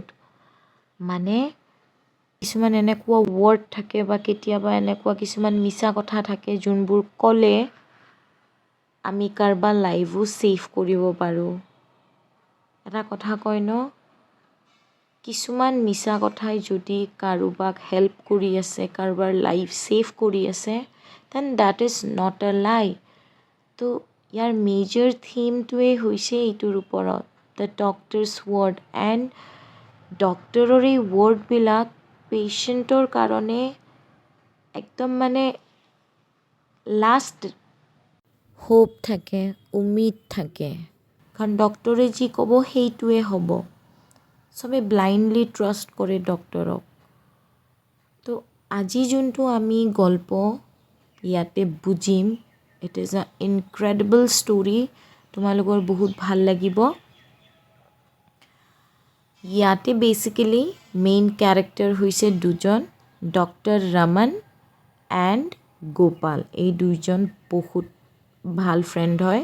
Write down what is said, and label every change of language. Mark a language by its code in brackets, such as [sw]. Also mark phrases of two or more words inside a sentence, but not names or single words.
[as] মানে কিছুমান এনেকুৱা ৱৰ্ড থাকে বা কেতিয়াবা এনেকুৱা কিছুমান মিছা কথা থাকে যোনবোৰ ক'লে আমি কাৰোবাৰ [en] life save [as] কৰিব পাৰোঁ. এটা কথা কয় ন, কিছুমান মিছা কথাই যদি কাৰোবাক হেল্প কৰি আছে, কাৰোবাৰ [en] life save [as] কৰি আছে, [en] then that is not a lie. [as] তো ইয়াৰ মেজৰ থিমটোৱে হৈছে এইটোৰ ওপৰত [en] the doctor's word. [as] এণ্ড ডক্টৰৰ এই ৱৰ্ডবিলাক পেচেণ্টৰ কাৰণে একদম মানে [en] last hope [as] থাকে, উমিদ থাকে. কাৰণ ডক্টৰে যি ক'ব সেইটোৱে হ'ব. চবে [en] blindly trust [as] কৰে ডক্টৰক. তো আজি যোনটো আমি গল্প ইয়াতে বুজিম, [en] it is a incredible story. [as] তোমালোকৰ বহুত ভাল লাগিব. ইয়াতে বেচিকেলি [en] main character [as] হৈছে দুজন, ডক্টৰ ৰমন এণ্ড গোপাল. এই দুইজন বহুত [en] bhal friend [as] হয়.